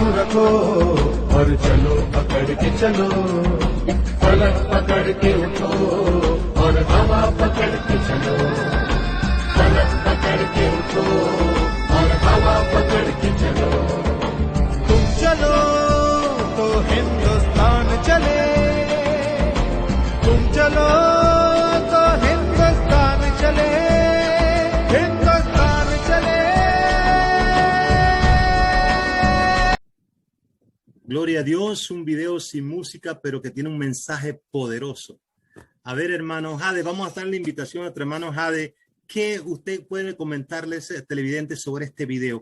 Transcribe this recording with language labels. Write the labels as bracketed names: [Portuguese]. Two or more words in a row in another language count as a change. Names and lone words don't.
[Hindi] रखो और चलो पकड़ के चलो फलक पकड़ के उठो और हवा पकड़ के चलो फलक पकड़ के उठो और हवा पकड़ के चलो तुम चलो तो हिंदुस्तान चले तुम चलो तो हिंदुस्तान चले हिंदुस्तान चले [Spanish] Gloria a Dios, un video sin música, pero que tiene un mensaje poderoso. A ver, hermano Jade, vamos a darle la invitación a nuestro hermano Jade. ¿Qué usted puede comentarles, televidentes, sobre este video?